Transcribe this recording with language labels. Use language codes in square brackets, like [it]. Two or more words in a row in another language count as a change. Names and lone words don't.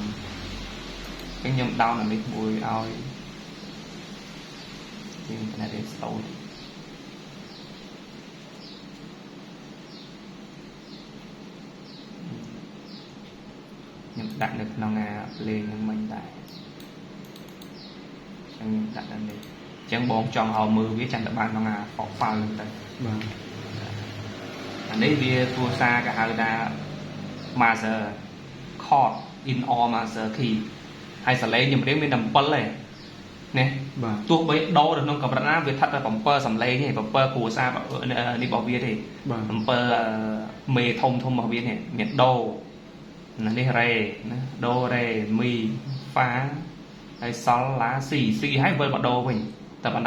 [km] ខ្ញុំ down អានេះមួយឲ្យយើងតែរៀនស្ទូចខ្ញុំដាក់នៅក្នុងអាលេងហ្នឹងមិញដែរចឹងដាក់ដល់នេះចឹងបងចង់ឲ្យមើលវាចាំតែបានក្នុងអា file ហ្នឹងទៅ បាទ អានេះវាគ្រួសារគេហៅថា [en] master chord in all master key [km] ហើយសលេងចម្រៀងមាន7ទេណា បាទ ទោះបីដូរនៅក្នុងកម្រិតណាវាស្ថិតតែ7សំឡេងទេ7គ្រួសារនេះរបស់វាទេ7មេធំរបស់វានេះមានដូនេះរ៉េណាដូរ៉េមីហ្វាហើយសល់ឡាស៊ីហើយវិលមកដូរវិញតែប៉ុណ្ណឹង